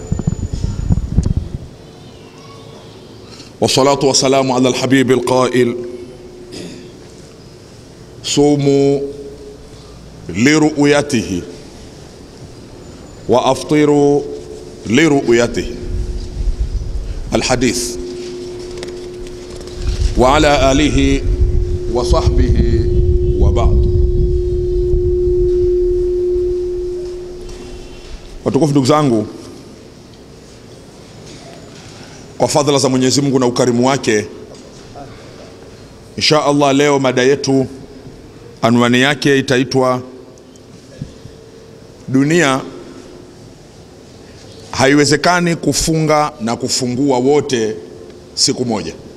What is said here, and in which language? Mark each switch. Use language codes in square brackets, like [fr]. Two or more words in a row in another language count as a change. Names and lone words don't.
[ar] والصلاة والسلام على الحبيب القائل صوموا لرؤيته وأفطروا لرؤيته الحديث. وعلى آله وصحبه وبعد. [sw] Watukufu ndugu zangu, kwa fadhila za Mwenyezi Mungu na ukarimu wake, [ar] إن شاء الله [sw] leo mada yetu anwani yake itaitwa dunia haiwezekani kufunga na kufungua wote siku moja.